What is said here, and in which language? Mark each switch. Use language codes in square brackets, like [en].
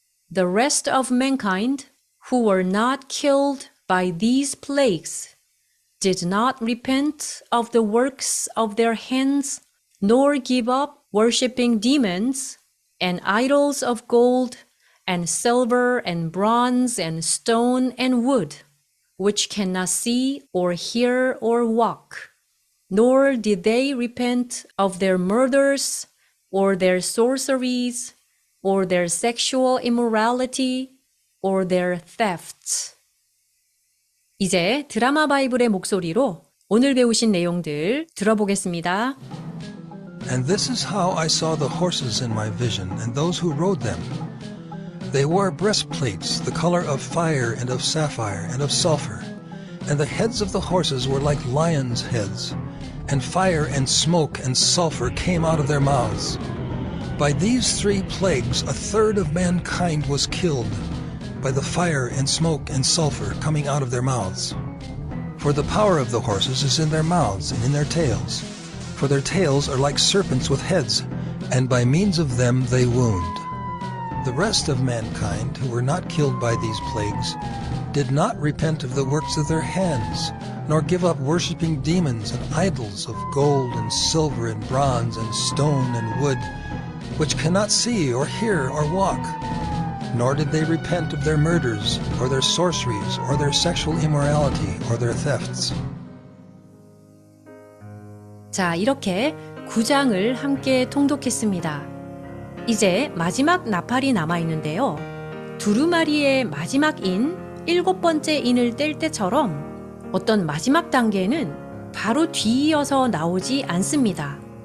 [en] The rest of mankind who were not killed by these plagues did not repent of the works of their hands, nor give up worshipping demons and idols of gold and silver and bronze and stone and wood, which cannot see or hear or walk, nor did they repent of their murders or their sorceries or their sexual immorality or their thefts. [ko] 이제 드라마 바이블의 목소리로 오늘 배우신 내용들 들어보겠습니다. [en] And this is how I saw the horses in my vision and those who rode them. They wore breastplates the color of fire and of sapphire and of sulfur, And the heads of the horses were like lions' heads, and fire and smoke and sulfur came out of their mouths. By these 3 plagues, a third of mankind was killed, by the fire and smoke and sulfur coming out of their mouths. For the power of the horses is in their mouths and in their tails. For their tails are like serpents with heads, and by means of them they wound. The rest of mankind, who were not killed by these plagues, did not repent of the works of their hands, nor give up worshipping demons and idols of gold and silver and bronze and stone and wood, which cannot see or hear or walk. Nor did they repent of their murders, or their sorceries, or their sexual immorality, or their thefts. [ko] 자, 이렇게 9장을 함께 통독했습니다. 이제 마지막 나팔이 남아있는데요. 두루마리의 마지막 인, 7번째 인을 뗄 때처럼 어떤 마지막 단계는 바로 뒤이어서 나오지 않습니다.